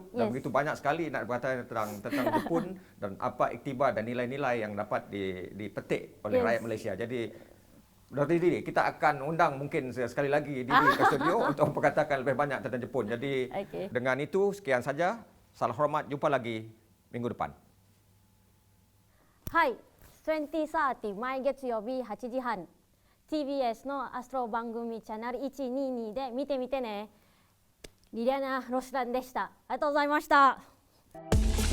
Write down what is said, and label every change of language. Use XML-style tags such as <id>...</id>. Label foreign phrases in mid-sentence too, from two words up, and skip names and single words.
<ms>Dan begitu banyak sekali nak berkata tentang Jepun dan apa iktibar dan nilai-nilai yang dapat dipetik oleh rakyat Malaysia. Jadi Dr. Didi, kita akan undang mungkin sekali lagi Didi ke studio untuk memperkatakan lebih banyak tentang Jepun. Jadi dengan itu sekian saja. Salam hormat, jumpa lagi minggu depan.</ms> <ja>Hai, 2030 毎月曜日8時半 TBS のアストロ番組チャンネル122で見てみてね。リリアナ・ロシランでした。ありがとうございました。</ja>